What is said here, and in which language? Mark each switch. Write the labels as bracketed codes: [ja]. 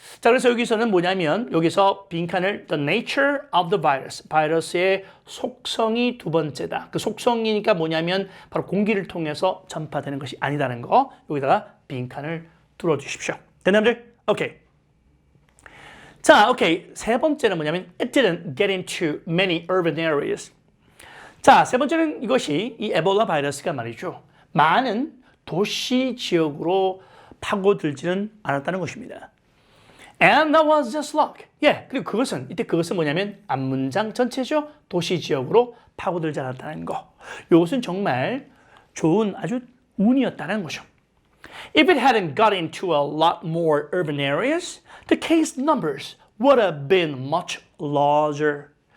[ko] 자, 그래서 여기서는 뭐냐면 여기서 빈칸을 [en] the nature of the virus. [ko] 바이러스의 속성이 두 번째다. 그 속성이니까 뭐냐면 바로 공기를 통해서 전파되는 것이 아니다는 거. 여기다가 빈칸을 뚫어 주십시오. 됐나요, 여러분들? 오케이. 자, 오케이. 세 번째는 뭐냐면 [en] it didn't get into many urban areas. [ko] 자, 세 번째는 이것이 이 에볼라 바이러스가 말이죠. 많은 도시 지역으로 파고들지는 않았다는 것입니다. [en] And that was just luck. [ko] 예, 그리고 그것은 뭐냐면 앞문장 전체죠. 도시 지역으로 파고들지 않았다는 거. 이것은 정말 좋은 아주 운이었다는 거죠. [en] If it hadn't got into a lot more urban areas, the case numbers would have been much larger.